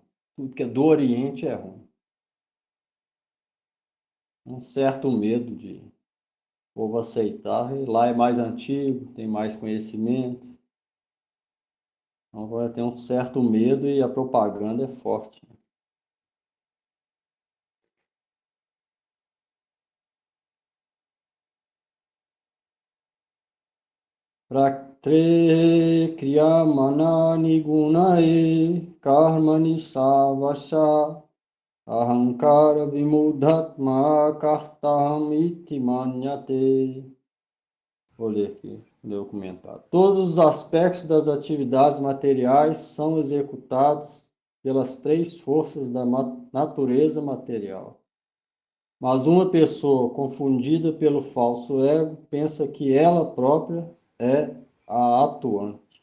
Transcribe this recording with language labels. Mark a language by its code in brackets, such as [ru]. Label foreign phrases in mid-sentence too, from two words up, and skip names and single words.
[pt] Tudo que é do Oriente é ruim. Um certo medo de o povo aceitar. E lá é mais antigo, tem mais conhecimento. Então vai ter um certo medo e a propaganda é forte. [sa] Praktre kriyamanani gunae karmani savasha ahankara vimudhatma kartam iti manyate. [pt] Vou ler aqui, ler o comentário. Todos os aspectos das atividades materiais são executados pelas três forças da natureza material. Mas uma pessoa confundida pelo falso ego pensa que ela própria é a atuante.